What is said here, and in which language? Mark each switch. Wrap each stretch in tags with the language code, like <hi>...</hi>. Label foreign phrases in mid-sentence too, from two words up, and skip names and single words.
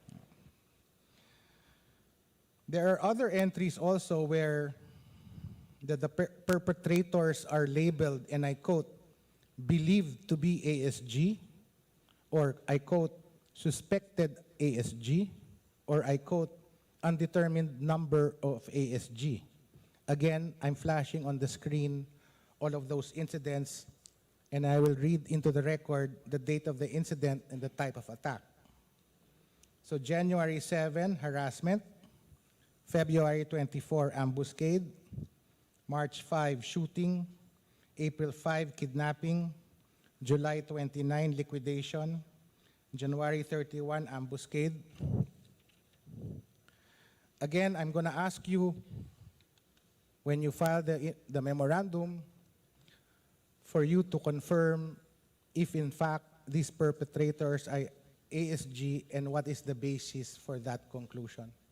<en>There are other entries also where the perpetrators are labeled, and I quote, believed to be ASG, or I quote, suspected ASG, or I quote, undetermined number of ASG. Again, I'm flashing on the screen all of those incidents, and I will read into the record the date of the incident and the type of attack. So January 7, harassment. February 24, ambuscade. March 5, shooting. April 5, kidnapping. July 29, liquidation. January 31, ambuscade. Again, I'm going to ask you, when you file the memorandum, for you to confirm if in fact these perpetrators are ASG and what is the basis for that conclusion.</en>